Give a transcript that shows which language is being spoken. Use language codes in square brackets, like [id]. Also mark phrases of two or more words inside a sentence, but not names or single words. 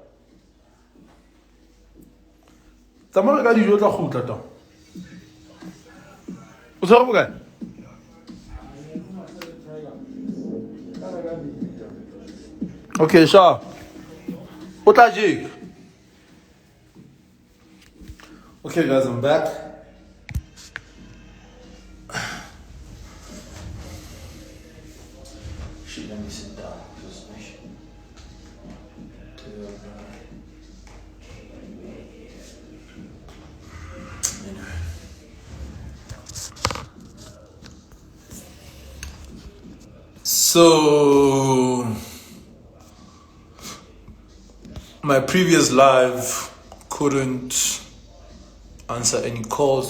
[st] Tsamaya ka dijo tla khutla ta. O tshware bokae? [en] Okay, sure. [st] O tla jig. [en] Okay guys, I'm back. Shit, let me sit down. So my previous live couldn't answer any calls.